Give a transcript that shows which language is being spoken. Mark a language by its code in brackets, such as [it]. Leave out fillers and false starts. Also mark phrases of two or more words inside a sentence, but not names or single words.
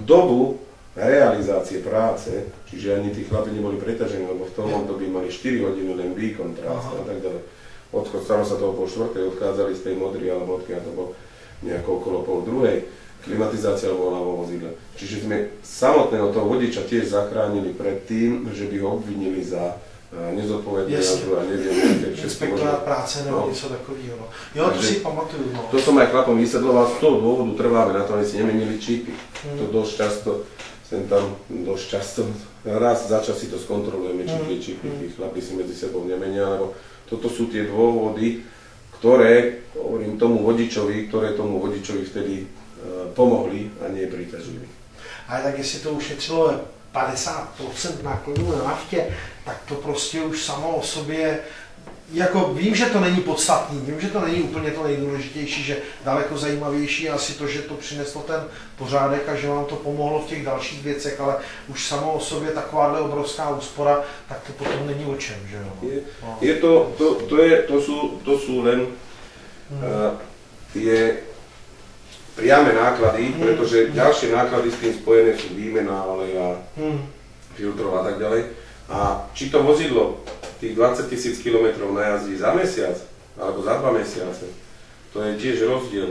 [sk] Dobu realizácie práce, čiže ani tí chlapi neboli preťažení, lebo v tom období mali 4 hodiny len výkon práce a tak ďalej. Odchod, stalo sa toho po 4, odchádzali z tej modry alebo odkiaľ to bol nejako okolo pol 2, klimatizácia bola vo vozidle. Čiže sme samotného toho vodiča tiež zachránili pred tým, že by ho obvinili za nezodpovedné jazdu a neviem, [cs] Inspektorát práce nebo něco takového. No. Jo, to si pamatuju. No. [sk] To som aj chlapom vysvetľoval, z toho dôvodu trváme na to, aby si nemenili čipy. To dosť často, raz za čas si to skontrolujeme, či tie čipy, tí chlapi si medzi sebou nemenia, lebo toto sú tie dôvody, ktoré, hovorím tomu vodičovi, vtedy pomohli a nie priťažili. [cs] Ale tak jestli to ušetřilo 50% nákladů na naftě, tak to prostě už samo o sobě, jako vím, že to není podstatný, vím, že to není úplně to nejdůležitější, že daleko zajímavější je asi to, že to přineslo ten pořádek a že vám to pomohlo v těch dalších věcech, ale už samo o sobě takováhle obrovská úspora, tak to potom není o čem, že jo? [sk] To sú len tie priame náklady, pretože ďalšie náklady s tým spojené sú výmena oleja, filtrov a tak ďalej. A či to vozidlo tých 20 000 km najazdí za mesiac alebo za 2 mesiace, to je tiež rozdiel.